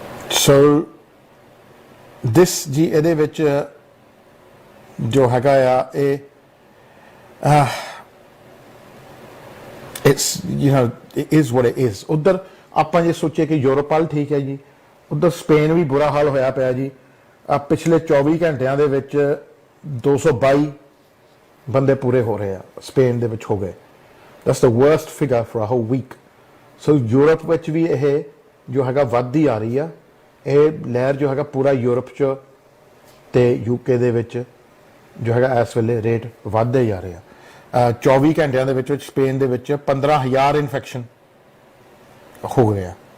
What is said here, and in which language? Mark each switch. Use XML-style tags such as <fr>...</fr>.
<pa>ਸੋ ਦਿਸ ਜੀ ਇਹਦੇ ਵਿੱਚ ਜੋ ਹੈਗਾ ਆ ਇਹ</pa> <en>it's you know it is what it is।</en> <pa>उधर ਆਪਾਂ ਜੇ ਸੋਚੇ ਕਿ ਯੂਰਪ ਵਾਲ ਠੀਕ ਹੈ ਜੀ, ਉਧਰ ਸਪੇਨ ਵੀ ਬੁਰਾ ਹਾਲ ਹੋਇਆ ਪਿਆ ਜੀ। ਪਿਛਲੇ 24 ਘੰਟਿਆਂ ਦੇ ਵਿੱਚ 222 ਬੰਦੇ ਪੂਰੇ ਹੋ ਰਹੇ ਆ ਸਪੇਨ ਦੇ ਵਿੱਚ ਹੋ ਗਏ।</pa> <en>that's the worst figure for a whole week।</en> <pa>So Europe ਵਿੱਚ ਵੀ ਇਹ ਜੋ ਹੈਗਾ ਵੱਧਦੀ ਆ ਰਹੀ ਆ। ਇਹ ਲਹਿਰ ਜੋ ਹੈਗਾ ਪੂਰਾ ਯੂਰਪ 'ਚ ਤੇ ਯੂਕੇ ਦੇ ਵਿੱਚ ਜੋ ਹੈਗਾ ਇਸ ਵੇਲੇ ਰੇਟ ਵੱਧਦੇ ਜਾ ਰਹੇ ਆ। 24 ਘੰਟਿਆਂ ਦੇ ਵਿੱਚ ਸਪੇਨ ਦੇ ਵਿੱਚ 15,000 ਇਨਫੈਕਸ਼ਨ ਹੋ ਗਏ ਆ।</pa>